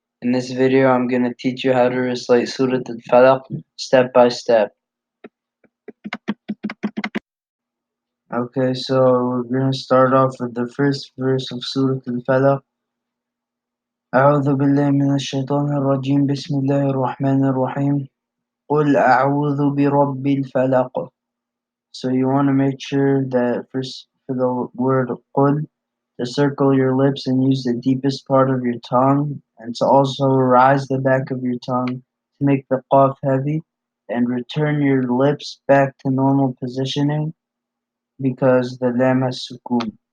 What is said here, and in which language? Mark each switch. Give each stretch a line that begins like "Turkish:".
English: In this video, I'm going to teach you how to recite Surat al-Falaq step by step. Okay, so we're going to start off with the first verse of Surat al-Falaq.
Arabic: أعوذ بالله من الشيطان الرجيم بسم الله الرحمن الرحيم قل أعوذ برب الفلق.
English: So you want to make sure that first for the word قل to circle your lips and use the deepest part of your tongue, and to also rise the back of your tongue to make the qaf heavy, and return your lips back to normal positioning because the lam has sukoon.